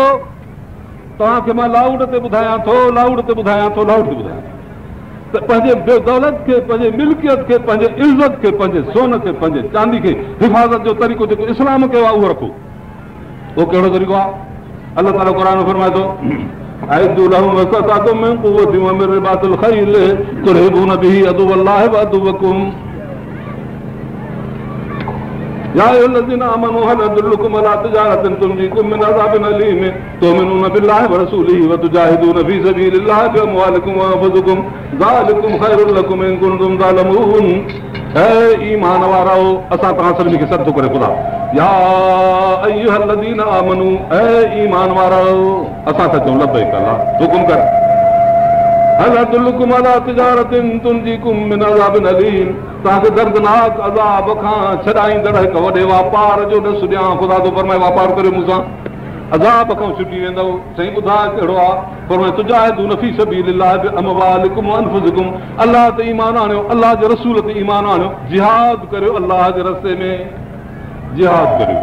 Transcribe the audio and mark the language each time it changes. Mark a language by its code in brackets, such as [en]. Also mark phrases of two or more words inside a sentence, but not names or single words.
[sd] तव्हांखे मां लाउड ते ॿुधायां थो, लाउड ते ॿुधायां थो, लाउड ते ॿुधायां त पंहिंजे दौलत खे, पंहिंजे मिल्कियत खे, पंहिंजे इज़त खे, पंहिंजे सोन खे, पंहिंजे चांदी खे हिफ़ाज़त जो तरीक़ो जेको इस्लाम कयो आहे उहो रखो। उहो कहिड़ो तरीक़ो आहे? अल्लाह ताला क़ुरान में फरमाए थो [ar] أعدوا لهم ما استطعتم من قوة ومن رباط الخيل ترهبون به عدو الله وعدوكم يا أيها الذين آمنوا هل أدلكم على تجارة تنجيكم من عذاب أليم تؤمنون بالله ورسوله تجاهدون في سبيل الله بأموالكم وأنفسكم ذلكم خير لكم إن كنتم تعلمون. [sd] ऐ ईमान वारो, असां तव्हां सभिनी खे सॾु थो करे ख़ुदा, [ar] يا أيها الذين آمنوا, [sd] ऐ ईमान वारो, असां था चऊं [ar] لبيك الله [sd] हुकुम कर। [ar] هل أدلكم على تجارة تنجيكم من عذاب أليم, [sd] तव्हांखे दर्दनाक अज़ाब खां छॾाईंदड़ हिकु वॾे वापार जो ॾस ॾियां। ख़ुदा थो फरमाए वापार करियो मूंसां, अज़ाब खां छुटी वेंदव। साईं ॿुधाए कहिड़ो आहे? फरमाए [ar] تجاهدون في سبيل الله بأموالكم وأنفسكم, [sd] अल्लाह ते ईमान आणियो, अल्लाह जे रसूल ते ईमान आणियो, जिहाद करियो अल्लाह जे रस्ते में, जिहाद करियो।